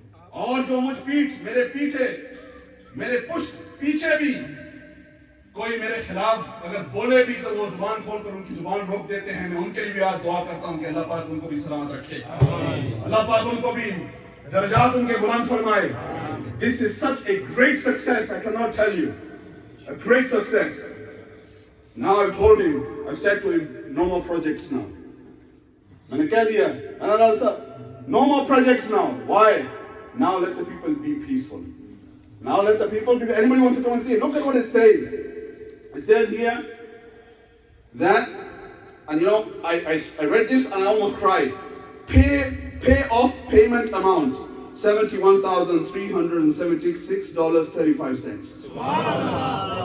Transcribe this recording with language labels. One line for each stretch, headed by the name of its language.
Urdu: اور جو مجھ میرے پیچھے میرے پشت پیچھے بھی کوئی میرے خلاف اگر بولے بھی تو وہ زبان کھول کر ان کی زبان روک دیتے ہیں، میں ان کے لیے بھی آج دعا کرتا ہوں کہ اللہ پاک ان کو بھی سلامت رکھے، اللہ پاک ان کو بھی درجات ان کے بلند فرمائے.
English: This is such a great success, I cannot tell you. A great success. Now I've told him, I've said to him, no more projects now.
Urdu: میں نے کہہ دیا
English: no more projects now. Why? Now let the people be peaceful. Now let the people, anybody wants to come and see it, look at what it says. It says here that, and you know, I read this and I almost cried. Pay off payment amount $71,376.35.